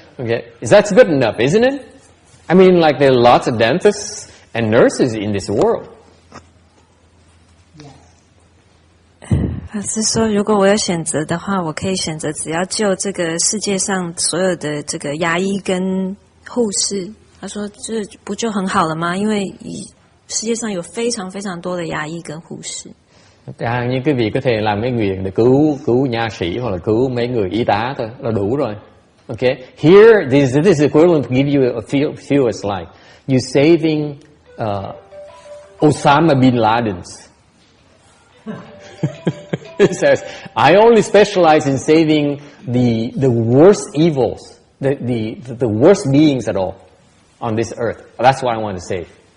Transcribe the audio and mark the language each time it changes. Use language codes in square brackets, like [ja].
[en] Okay, that's good enough, isn't it? I mean, like there are lots of dentists and nurses in this world. [zh] 老师说，如果我有选择的话，我可以选择只要救这个世界上所有的这个牙医跟护士。他说，这不就很好了吗？因为世界上有非常非常多的牙医跟护士。 [vi] Như quý vị có thể làm cái nguyện để cứu nha sĩ hoặc là cứu mấy người y tá thôi là đủ rồi. [en] Okay, here this is equivalent to give you a feel it's like you saving Osama bin Laden's. It says, I only specialize in saving the worst evils, the worst beings at all on this earth. That's what I want to save.